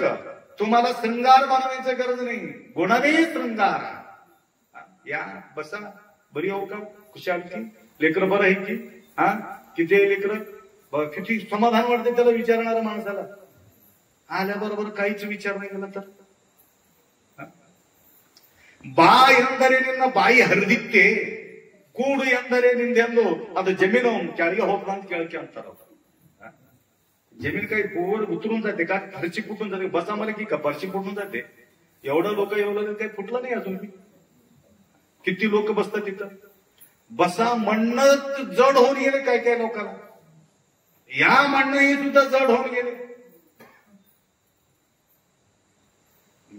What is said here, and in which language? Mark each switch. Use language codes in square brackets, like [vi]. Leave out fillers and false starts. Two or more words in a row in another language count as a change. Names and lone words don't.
[mr] तुम्हाला श्रृंगार बनवायचं गरज नाही, गुणवे श्रृंगार. या बसा, बरी हो का, खुशाल की, लेकरं बरं आहे की, किती आहे लेकरं, किती समाधान वाटते त्याला विचारणाऱ्या माणसाला. आल्याबरोबर काहीच विचार नाही केला तर [kn] ಬಾ ಎಂದರೆ ನಿನ್ನ ಬಾಯಿ ಹರಿದಿತ್ತೆ, ಕೂಡು ಎಂದರೆ ನಿಂದೆಂದು ಅದು ಜಮೀನು ಕೆಳಗೆ ಹೋಗ್ತಾ ಅಂತ ಕೇಳಕ್ಕೆ ಅಂತಾರ. [mr] जमीन काही पोर उतरून जाते का, फरशी फुटून जाते? बसा मला की का फरशी फुटून जाते? एवढं लोक एवढं काही फुटलं नाही अजून. किती लोक बसतात तिथं. बसा म्हणणं जड होऊन गेले काय काय लोकांना. या म्हणणं हे सुद्धा जड होऊन गेले.